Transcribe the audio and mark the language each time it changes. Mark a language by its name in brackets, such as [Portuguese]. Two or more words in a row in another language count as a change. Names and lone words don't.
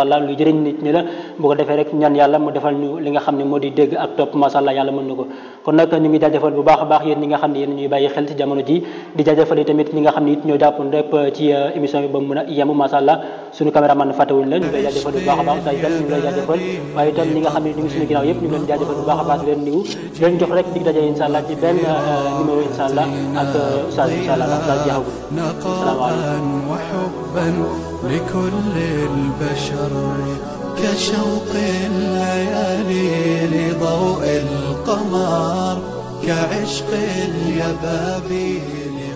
[Wolof] allah lu jëriñ nit ñi la bu ko defee rek ñaan yàlla mu defal ñu li nga xam ne moo di dégg ak topp [Arabic] ما شاء الله [Wolof] yàlla mën na ko kon nag ñu ngi jaajëfal bu baax a baax yéen ñi nga xam ne yéen ñuy bàyyi xel ci jamono ji di jaajëfal tamit ñi nga xam ne it ñoo jàppoon rek ci émission bi ba mu mën a yem [Arabic] ما شاء الله [Wolof] suñu caméraman fàttewuñ la ñu lay jaajëfal bu baax a baax oustaz ñu lay jaajëfal waaye itam ñi nga xam ne ñu ngi suñu ginnaaw yëpp ñu leen jaajëfal bu baax a baax di leen niwu di leen jox rek dig daje [Arabic] إن شاء الله [Wolof] ci benn numéro [Arabic] إن شاء الله [Wolof] ak oustaz [Arabic] إن شاء الله [Wolof] ndax daal jeexagul asalaamaaleykum [Arabic] وحبا لكل البشر كشوق الليالي لضوء القمر كعشق اليبابي